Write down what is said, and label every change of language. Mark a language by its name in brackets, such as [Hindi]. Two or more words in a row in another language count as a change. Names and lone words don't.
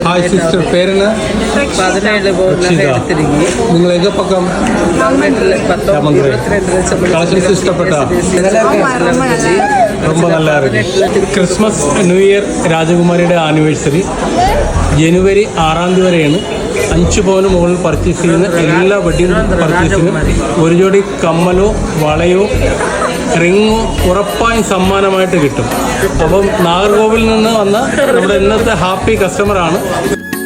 [Tamil] ஹாய் சிஸ்டர், பேர் என்ன? 17 எடுத்துருக்கீங்க. நீங்கள் எங்கே பக்கம்? கலெக்ஷன்ஸ் இஷ்டப்பட்டா? ரொம்ப நல்லா இருக்கு. [Malayalam] ക്രിസ്മസ് ന്യൂ ഇയർ രാജകുമാരിയുടെ ആനിവേഴ്സറി ജനുവരി 6 വരെയാണ്. 5 പവന് മുകളിൽ പർച്ചേസ് ചെയ്യുന്ന എല്ലാ വെഡിങ് പർച്ചേസിനും ഒരു ജോഡി കമ്മലോ വളയോ റിങ്ങോ ഉറപ്പായും സമ്മാനമായിട്ട് കിട്ടും. അപ്പം നാഗർകോവിൽ നിന്ന് വന്ന നമ്മുടെ ഇന്നത്തെ ഹാപ്പി കസ്റ്റമറാണ്.